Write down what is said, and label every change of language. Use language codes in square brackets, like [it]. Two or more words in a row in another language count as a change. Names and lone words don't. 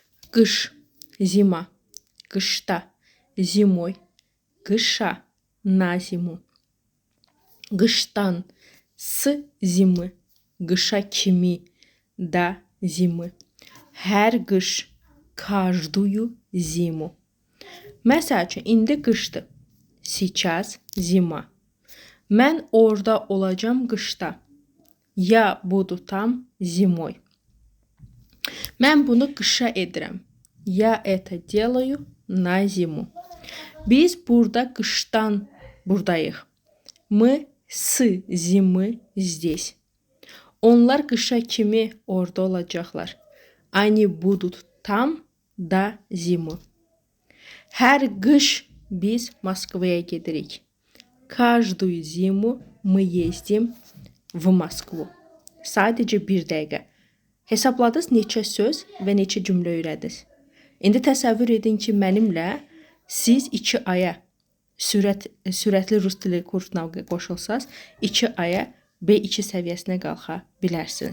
[az] Qış, zima, qışda, zimoy, qışa, [ru] на зиму. [az] Qışdan, [ru] с зимы, [az] qışa kimi, [ru] до зимы. [az] Hər qış, [ru] каждую зиму. [az] Məsəl üçün, indi qışdır. [ru] Сейчас зима. [az] Mən orada olacağım qışda. [ru] Я буду там зимой. [az] Mən bunu qışa edirəm. [ru] Я это делаю на зиму. [az] Biz burada qışdan buradayıq. [ru] Мы с зимы здесь. [az] Onlar qışa kimi orada olacaqlar. [ru] Они будут там до зимы. [az] Hər qış biz Moskvaya gedirik. [ru] Каждую зиму мы ездим в Москву. [az] Sadəcə bir dəqiqə. Hesabladınız neçə söz və neçə cümlə öyrədiniz. İndi təsəvvür edin ki, mənimlə siz 2 aya sürətli rus dili kursuna qoşulsaz, 2 aya B2 səviyyəsinə qalxa bilərsiniz.